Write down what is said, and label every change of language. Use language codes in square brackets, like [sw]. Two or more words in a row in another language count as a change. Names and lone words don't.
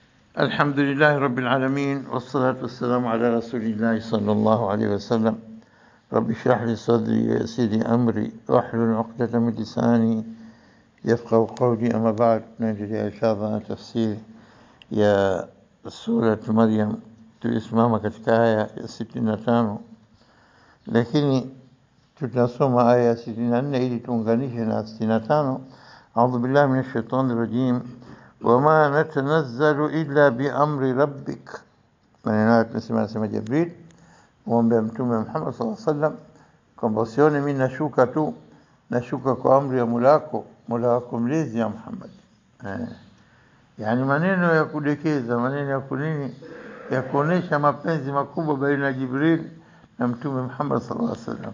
[ar] الحمد لله رب العالمين والصلاة والسلام على رسول الله صلى الله عليه وسلم. رب اشرح لي صدري ويسر لي أمري واحلل عقدة من لساني يفقهوا قولي. أما بعد، نجري إن شاء الله تفسير يا سورة مريم. [sw] Tulisimama katika aya ya 65, lakini tutasoma aya ya 64 ili tuunganishe na 65. [ar] أعوذ بالله من الشيطان الرجيم. وما نتنزل إلا بأمر ربك. [sw] Maneno haya tunasema Jibril muombe Mtume Muhammad [ar] صلى الله عليه وسلم [sw] kwamba usione mimi nashuka kwa amri ya Mola wako mlezi ya Muhammad. Yani maneno ya kudekeza, maneno ya kunini, ya kuonesha mapenzi makubwa baina ya Jibril na Mtume Muhammad [ar] صلى الله عليه وسلم.